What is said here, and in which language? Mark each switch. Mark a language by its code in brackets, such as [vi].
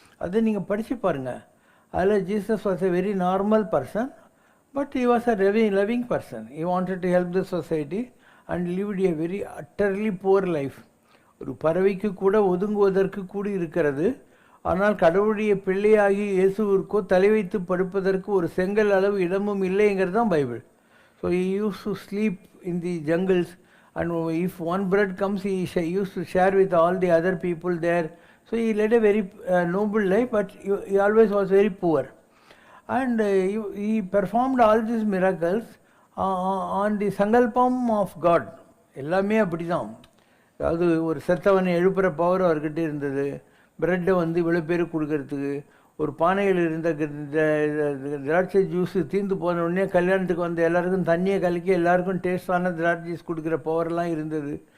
[ta] அதை நீங்கள் படித்து பாருங்கள். அதில் [en] Jesus was a very normal person, but he was a loving person. He wanted to help the society and lived a very utterly poor life. [ta] ஒரு பறவைக்கு கூட ஒதுங்குவதற்கு கூட இருக்கிறது, ஆனால் கடவுளுடைய பிள்ளையாகி இயேசுவிற்கோ தலை வைத்து படுப்பதற்கு ஒரு செங்கல் அளவு இடமும் இல்லைங்கிறது தான் Bible. [en] So he used to sleep in the jungles, and if one bird comes, he used to share with all the other people there. So he led a very noble life, but he always was very poor. And he performed all these miracles on the sankalpam of God. [ta] எல்லாமே அப்படி தான். அதாவது ஒரு செத்தவனை எழுப்புகிற power அவர்கிட்ட இருந்தது. பிரெட்டை வந்து இவ்வளோ பேருக்கு கொடுக்கறதுக்கு, ஒரு பானையில் இருந்த திராட்சை ஜூஸு தீர்ந்து போன உடனே கல்யாணத்துக்கு வந்த எல்லாருக்கும் தண்ணியை கலக்கி எல்லாருக்கும் டேஸ்டான திராட்சை ஜூஸ் கொடுக்குற பவர்லாம் இருந்தது.